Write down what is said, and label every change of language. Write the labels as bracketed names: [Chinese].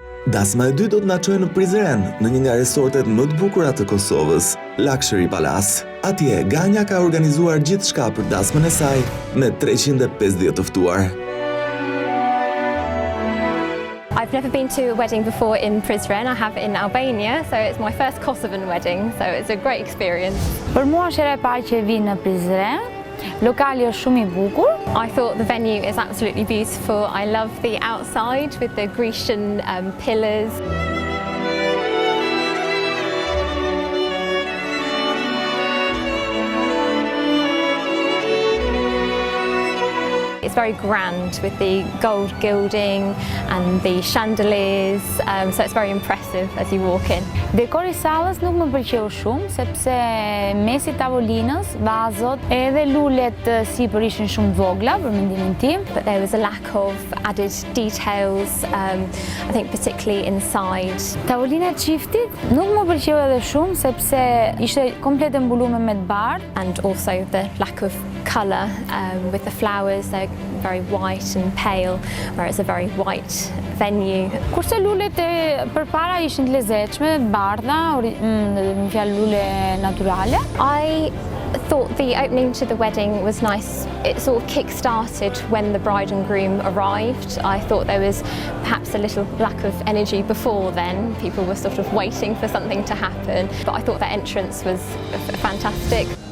[Albanian] Dasma e dytë do të na çojë në Prizren, në një nga resortet më të bukura të Kosovës, Luxury Palace. Atje, Ganja ka organizuar gjithçka për dasmën e saj me 350 të ftuar. [English] I've never been to a wedding before in Prizren. I have in Albania, so it's my first Kosovan wedding, so it's a great experience. [Albanian] Për mua është hera e parë që vi në Prizren. Lokali është shumë I bukur. [English] I thought the venue is absolutely beautiful. I love the outside with the Grecian pillars. It's very grand with the gold gilding and the chandeliers, so it's very impressive as you walk in. [Albanian] Dekori I sallës nuk më pëlqeu shumë, sepse mesi tavolinës, vazot, edhe lulet sipër ishin shumë vogla për mendimin tim. [English] But there was a lack of added details, I think particularly inside. [Albanian] Tavolina e çiftit nuk më pëlqeu edhe shumë, sepse ishte komplet e mbuluar me të bardhë. [English] And also the lack of colour with the flowers, they're very white and pale, where it's a very white venue. [Albanian] Kurse lulet e përpara ishin të lezetshme, të bardha, më fjalë lule naturale. [English] I thought the opening to the wedding was nice. It sort of kick-started when the bride and groom arrived. I thought there was perhaps a little lack of energy before then. People were sort of waiting for something to happen. But I thought their entrance was fantastic.